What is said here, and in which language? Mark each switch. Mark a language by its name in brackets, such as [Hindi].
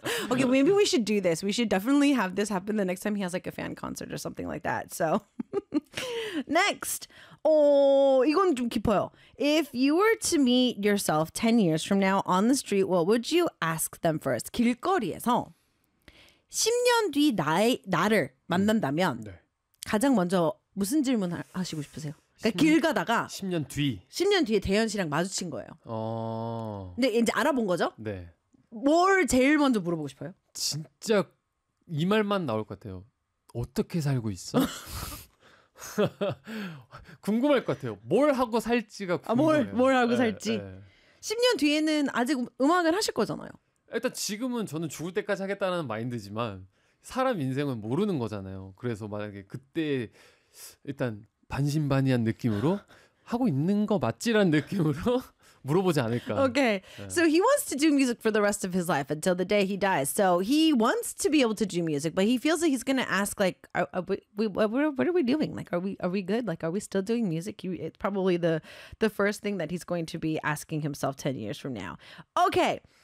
[English] Okay, maybe we should do this. We should definitely have this happen the next time he has like a fan concert or something like that. So, next. [Korean] 이건 좀 깊어요. [English] If you were to meet yourself 10 years from now on the street, what would you ask them first? [Korean] 길거리에서 10년 뒤 나를 만난다면 네. 가장 먼저 무슨 질문 하시고 싶으세요? 그러니까 길 가다가 10년 뒤 10년 뒤에 대현 씨랑 마주친 거예요. 근데 이제 알아본 거죠? 네. 뭘 제일 먼저 물어보고 싶어요? 진짜 이 말만 나올 것 같아요. 어떻게 살고 있어? 궁금할 것 같아요. 뭘 하고 살지가 궁금해요. 뭘 하고 살지. 10년 뒤에는 아직 음악을 하실 거잖아요. 일단 지금은 저는 죽을 때까지 하겠다는 마인드지만 사람 인생은 모르는 거잖아요. 그래서 만약에 그때 일단 반신반의한 느낌으로 하고 있는 거 맞지라는 느낌으로 물어보지 않을까. [English] Okay. So he wants to do music for the rest of his life until the day he dies. So he wants to be able to do music, but he feels like he's going to ask like what are we doing? Like are we good? Like are we still doing music? It's probably the first thing that he's going to be asking himself 10 years from now. Okay.